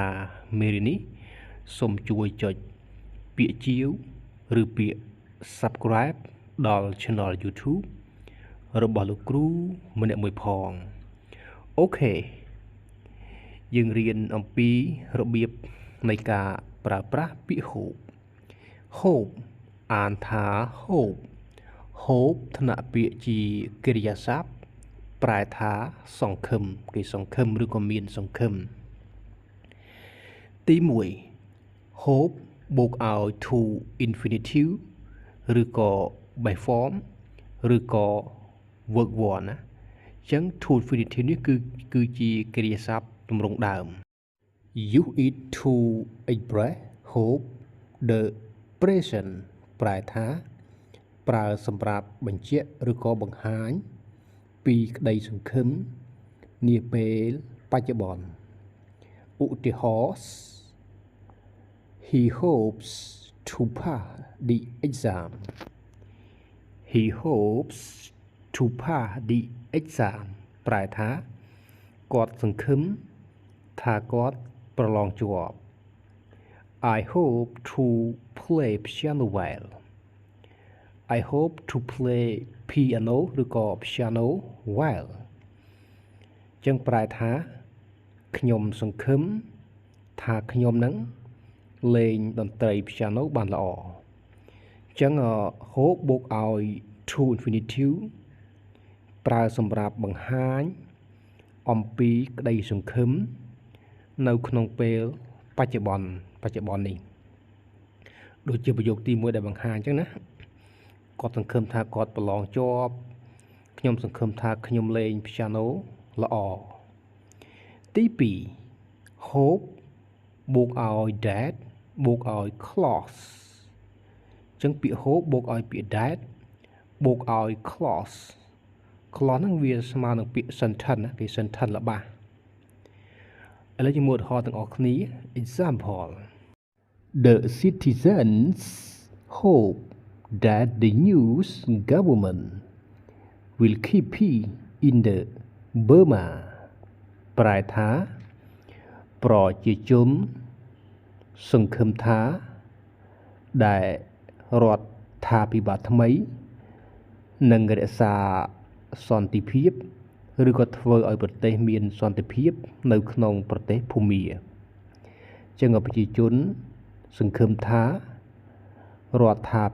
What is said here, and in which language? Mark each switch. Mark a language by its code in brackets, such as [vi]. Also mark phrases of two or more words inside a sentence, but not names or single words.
[km] មេរៀននេះសូមជួយចុចពាក្យជាវឬពាក្យ subscribe ដល់ [en] Channel YouTube [km] របស់លោកគ្រូម្នាក់មួយផងអូខេយើងរៀនអំពីរបៀបនៃការប្រើប្រាស់ពាក្យ [en] hope hope [km] អានថា [en] hope hope [km] ថ្នាក់ពាក្យជាកិរិយាសព្ទប្រែថាសង្ឃឹមគេសង្ឃឹមឬក៏មានសង្ឃឹម ទី1 hope បូកឲ្យ [en] to infinitive [km] ឬក៏ [en] by form [km] ឬក៏ verb 1ណាអញ្ចឹង [en] to infinitive [km] នេះគឺជាកិរិយាសព្ទទម្រង់ដើម [en] use it to express hope the present [km] ប្រែថាប្រើសម្រាប់បញ្ជាក់ឬក៏បង្ហាញពីក្តីសង្ឃឹមនាពេលបច្ចុប្បន្នឧទាហរណ៍ [en] He hopes to pass the exam He hopes to pass the exam [km] ប្រែថាគាត់សង្ឃឹមថាគាត់ប្រឡងជាប់ [en] I hope to play piano well I hope to play piano [km] ឬក៏ [en] piano well [km] ចឹងប្រែថាខ្ញុំសង្ឃឹមថាខ្ញុំ នឹងលេងតន្ត្រី piano បានល្អចឹង hope បូកឲ្យ [en] to infinitive [km] ប្រើសម្រាប់បង្ហាញអំពីក្តីសង្ឃឹមនៅក្នុងពេលបច្ចុប្បន្ននេះដូចជាប្រយោគទី1ដែលបង្ហាញចឹងណាគាត់សង្ឃឹមថាគាត់ប្រឡងជាប់ខ្ញុំសង្ឃឹមថាខ្ញុំលេង piano ល្អទី 2 hope បូកឲ្យ that បូកឲ្យ close ចឹងពាក្យ hope បូក ឲ្យពាក្យ that បូកឲ្យ close ហ្នឹងវាស្មើនឹងពាក្យ sentence ណាគេ sentence របស់ឥឡូវជាមួយឧទាហរណ៍ទាំងអស់គ្នា [en] example The citizens hope that the new government will keep peace in the Burma [km] ប្រែថាប្រជាជន សង្ឃឹមថាដែលរដ្ឋាភិបាលថ្មីនឹងរក្សាសន្តិភាពឬក៏ធ្វើឲ្យប្រទេសមានសន្តិភាពនៅក្នុងប្រទេសភូមាចឹងប្រជាជនសង្ឃឹមថារដ្ឋា